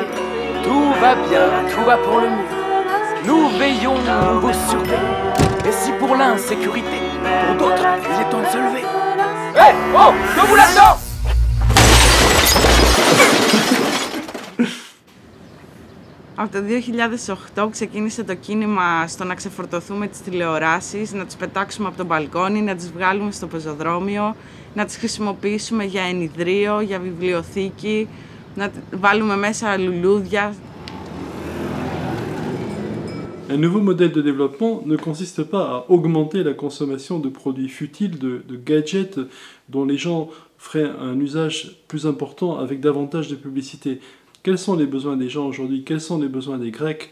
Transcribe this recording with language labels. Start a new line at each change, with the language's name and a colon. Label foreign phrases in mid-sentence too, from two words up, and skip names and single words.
French: Tout va bien, tout va pour le mieux. Nous veillons, nous vous surveillons. Et si pour l'insécurité, pour d'autres, il est temps de se lever. Hé! Oh! Debout là-dedans!
Greek: Από το 2008 ξεκίνησε το κίνημα στο να ξεφορτωθούμε τις τηλεοράσεις, να τις πετάξουμε από το μπαλκόνι, να τις βγάλουμε στο πεζοδρόμιο, να τις χρησιμοποιήσουμε για ενιδρίο, για βιβλιοθήκη, να βάλουμε μέσα λουλούδια.
French: Un nouveau modèle de développement ne consiste pas à augmenter la consommation de produits futiles, de gadgets dont les gens feraient un usage plus important avec davantage de publicité. Quels sont les besoins des gens aujourd'hui? Quels sont les besoins des Grecs?